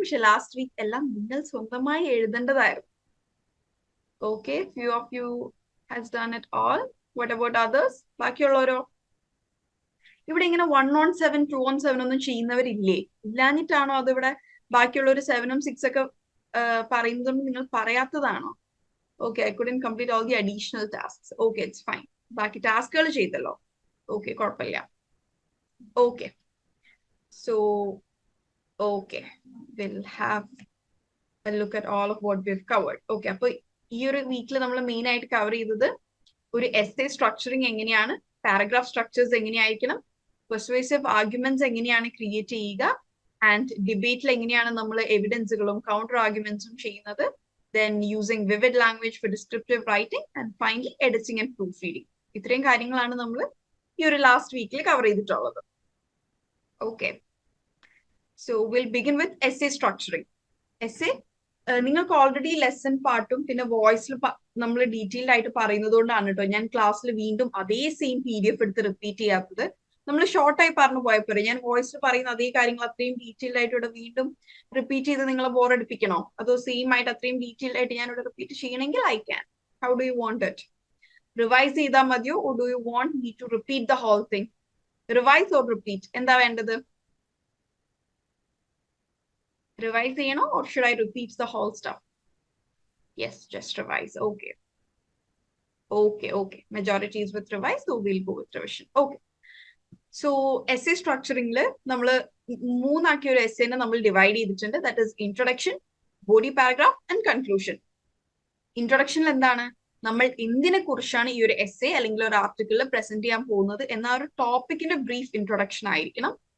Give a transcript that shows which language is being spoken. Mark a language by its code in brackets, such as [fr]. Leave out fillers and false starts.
[ml] പക്ഷെ last week എല്ലാം നിങ്ങൾ സ്വന്തമായി എഴുതേണ്ടതായിരുന്നു. [en] Okay, few of you has done it all. What about others? [ml] ബാക്കിയുള്ളവരോ? ഇവിടെ ഇങ്ങനെ 1 on 7, 2 on 7 ഒന്നും ചെയ്യുന്നവരില്ലേ? ഇല്ലാഞ്ഞിട്ടാണോ അതിവിടെ ബാക്കിയുള്ളവർ 7ഉം 6 ഒക്കെ പറയുന്നതുകൊണ്ട് നിങ്ങൾ പറയാത്തതാണോ? [en] Okay, I couldn't complete all the additional tasks. Okay, it's fine. [ml] ബാക്കി ടാസ്കുകൾ ചെയ്തല്ലോ. Okay, കുഴപ്പമില്ല. [en] Okay. So, okay. We'll have a look at all of what we've covered. [ml] Okay, അപ്പോൾ ഈ ഒരു വീക്കിൽ നമ്മൾ മെയിൻ ആയിട്ട് കവർ ചെയ്തത് ഒരു എസ്സേ സ്ട്രക്ചറിങ് എങ്ങനെയാണ്, പാരഗ്രാഫ് സ്ട്രക്ചേഴ്സ് എങ്ങനെയായിരിക്കണം, പെർസ്വേസീവ് ആർഗ്യുമെന്റ്സ് എങ്ങനെയാണ് ക്രിയേറ്റ് ചെയ്യുക, ആൻഡ് ഡിബേറ്റിൽ എങ്ങനെയാണ് നമ്മൾ എവിഡൻസുകളും കൗണ്ടർ ആർഗ്യുമെന്റ്സും ചെയ്യുന്നത്, [en] then using vivid language for descriptive writing, and finally editing and proofreading. [ml] ഇത്രയും കാര്യങ്ങളാണ് നമ്മൾ ഈ ഒരു ലാസ്റ്റ് വീക്കിൽ കവർ ചെയ്തിട്ടുള്ളത്. [en] Okay, so we'll begin with essay structuring. [ml] Essay നിങ്ങൾക്ക് ഓൾറെഡി ലെസൺ പാർട്ടും പിന്നെ വോയിസിൽ നമ്മൾ ഡീറ്റെയിൽഡ് ആയിട്ട് പറയുന്നത് കൊണ്ടാണ് കേട്ടോ ഞാൻ ക്ലാസ്സിൽ വീണ്ടും അതേ സെയിം PDF എടുത്ത് റിപ്പീറ്റ് ചെയ്യാത്തത്. നമ്മൾ ഷോർട്ടായി പറഞ്ഞു പോയപ്പോഴേ ഞാൻ വോയിസിൽ പറയുന്ന അതേ കാര്യങ്ങൾ അത്രയും ഡീറ്റെയിൽഡ് ആയിട്ട് ഇവിടെ വീണ്ടും റിപ്പീറ്റ് ചെയ്ത് നിങ്ങളെ ബോറടിപ്പിക്കണോ? അതോ സെയിം ആയിട്ട് അത്രയും ഡീറ്റെയിൽഡ് ആയിട്ട് ഞാൻ ഇവിടെ റിപ്പീറ്റ് ചെയ്യണമെങ്കിൽ [en] I can. How do you want it? [ml] Revise ചെയ്താൽ മതിയോ? [en] Or do you want me to repeat the whole thing? Revise or repeat? [ml] എന്താ വേണ്ടത്? റിവൈസ് ചെയ്യണോ [en] Or should I repeat the whole stuff? Yes, just revise. Okay. Majority is with revise, so we'll go with revision. Okay. [ml] So essay സ്ട്രക്ചറിംഗിൽ നമ്മൾ മൂന്നാക്കിയ ഒരു എസ്സേനെ നമ്മൾ divide ചെയ്തിട്ടുണ്ട്. [en] That is introduction, body paragraph and conclusion. [ml] ഇൻട്രൊഡക്ഷനിൽ എന്താണ്, നമ്മൾ എന്തിനെ കുറിച്ചാണ് ഈ ഒരു എസ്സേ അല്ലെങ്കിൽ ഒരു ആർട്ടിക്കിളിൽ പ്രസന്റ് ചെയ്യാൻ പോകുന്നത് എന്ന ഒരു ടോപ്പിക്കിന്റെ ബ്രീഫ് ഇൻട്രൊഡക്ഷൻ ആയിരിക്കണം.